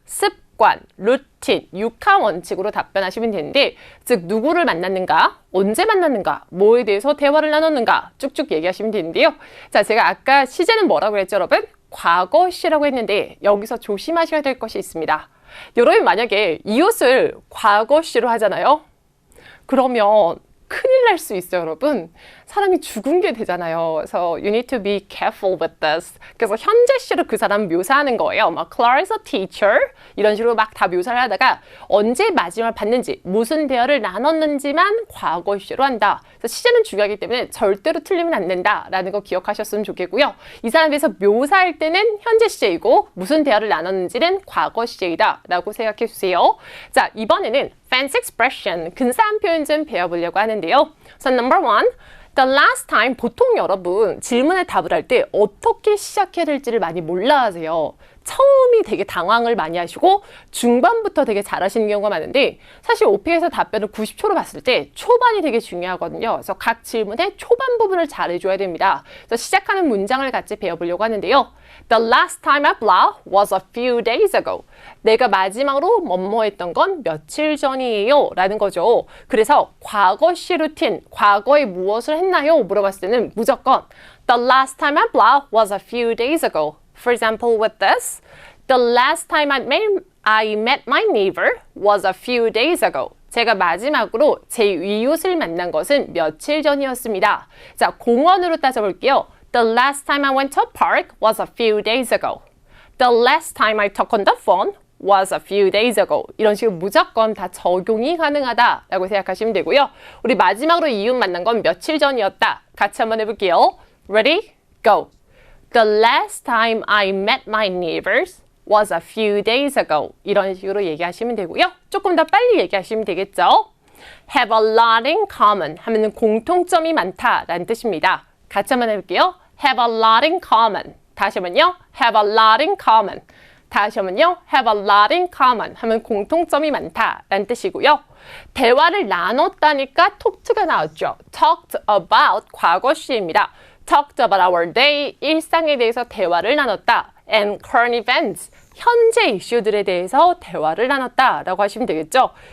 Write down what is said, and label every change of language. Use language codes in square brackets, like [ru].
[ko] 습관, 루틴, 육하 원칙으로 답변하시면 되는데 즉 누구를 만났는가, 언제 만났는가, 뭐에 대해서 대화를 나눴는가 쭉쭉 얘기하시면 되는데요. 자, 제가 아까 시제는 뭐라고 했죠, 여러분? 과거 시라고 했는데 여기서 조심하셔야 될 것이 있습니다. 여러분 만약에 이웃을 과거 시로 하잖아요. 그러면 큰일 날 수 있어요, 여러분. 사람이 죽은 게 되잖아요. 그래서 [en] you need to be careful with this. [ko] 그래서 현재 시로 그 사람 묘사하는 거예요. 막 [en] Clara's a teacher [ko] 이런 식으로 막 다 묘사를 하다가 언제 마지막을 봤는지 무슨 대화를 나눴는지만 과거 시로 한다. 그래서 시제는 중요하기 때문에 절대로 틀리면 안 된다라는 거 기억하셨으면 좋겠고요. 이 사람에서 묘사할 때는 현재 시제이고 무슨 대화를 나눴는지는 과거 시제이다라고 생각해 주세요. 자, 이번에는 [en] fancy expression, [ko] 근사한 표현 좀 배워보려고 하는데요. [en] So number one, the last time, [ko] 보통 여러분 질문에 답을 할 때 어떻게 시작해야 될지를 많이 몰라 하세요. 처음이 되게 당황을 많이 하시고 중반부터 되게 잘하시는 경우가 많은데 사실 오픽에서 답변을 90초로 봤을 때 초반이 되게 중요하거든요. 그래서 각 질문의 초반 부분을 잘해줘야 됩니다. 그래서 시작하는 문장을 같이 배워보려고 하는데요. [en] The last time I blah was a few days ago. [ko] 내가 마지막으로 뭐뭐 했던 건 며칠 전이에요 라는 거죠. 그래서 과거시 루틴, 과거에 무엇을 했나요? 물어봤을 때는 무조건 [en] The last time I blah was a few days ago. For example, with this, the last time I met my neighbor was a few days ago. [ko] 제가 마지막으로 제 이웃을 만난 것은 며칠 전이었습니다. 자, 공원으로 따져볼게요. [en] The last time I went to a park was a few days ago. The last time I talked on the phone was a few days ago. [ko] 이런 식으로 무조건 다 적용이 가능하다라고 생각하시면 되고요. 우리 마지막으로 이웃 만난 건 며칠 전이었다. 같이 한번 해볼게요. [en] Ready? Go. The last time I met my neighbors was a few days ago. [ko] 이런 식으로 얘기하시면 되고요. 조금 더 빨리 얘기하시면 되겠죠. [en] Have a lot in common [ko] 하면은 공통점이 많다라는 뜻입니다. 같이 한번 해볼게요. [en] Have a lot in common. [ko] 다시 한번요. [en] Have a lot in common. [ko] 다시 한번요. [en] Have a lot in common [ko] 하면 공통점이 많다라는 뜻이고요. 대화를 나눴다니까 talked가 나왔죠. [en] Talked about [ko] 과거 시입니다. [en] Talked about our day, [ko] 일상에 대해서 대화를 나눴다. [en] And current events, [ko] 현재 이슈들에 대해서 대화를 나눴다라고 하시면 되겠죠.